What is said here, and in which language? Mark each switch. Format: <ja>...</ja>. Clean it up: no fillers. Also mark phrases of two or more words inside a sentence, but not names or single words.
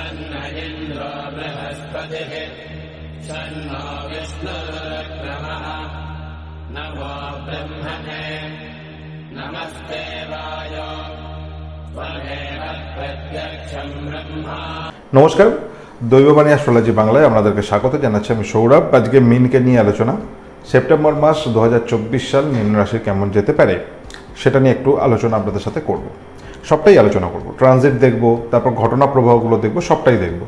<sa>तन्न इन्द्रो बृहस्पतिः तन्नो विष्णुरुक्रमः नमो ब्रह्मणे नमस्ते वायो त्वमेव प्रत्यक्षं ब्रह्मा।</sa> <bn>নমস্কার, দৈববাণী অ্যাস্ট্রোলজি বাংলায় আপনাদেরকে স্বাগত জানাচ্ছি। আমি সৌরভ। আজকে মিনকে নিয়ে আলোচনা। সেপ্টেম্বর মাস 2024 সাল মীন রাশির কেমন যেতে পারে সেটা নিয়ে একটু আলোচনা আপনাদের সাথে করব। সবটাই আলোচনা করব, ট্রানজিট দেখব, তারপর ঘটনা প্রবাহগুলো দেখব, সবটাই দেখব।</bn>